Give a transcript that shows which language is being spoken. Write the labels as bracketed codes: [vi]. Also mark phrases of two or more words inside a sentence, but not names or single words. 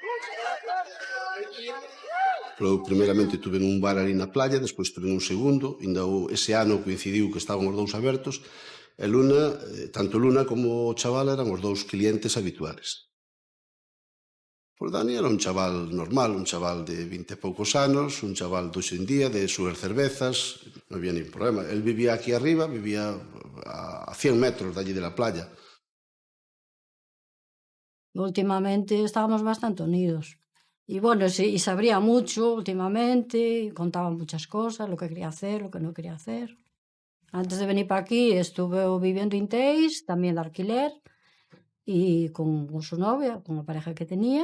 [gl] Pero primeiramente tuve nun bar ali na playa, despois tuve nun segundo, ainda ese ano coincidiu que estaban os dous abertos, e Luna, tanto Luna como o chaval eran os dous clientes habituales. Pois Dani era un chaval normal, un chaval de 20 e poucos anos, un chaval de hoxe en día, de súas cervezas, non había ningún problema. [es] El vivía aquí arriba, vivía a 100 metros de allí de la playa. Últimamente estábamos bastante unidos. Y bueno, y sabría mucho últimamente, contaba muchas cosas, lo que quería hacer, lo que no quería hacer. Antes de venir para aquí estuve viviendo en Teis, también de alquiler, y con su novia, con la pareja que tenía.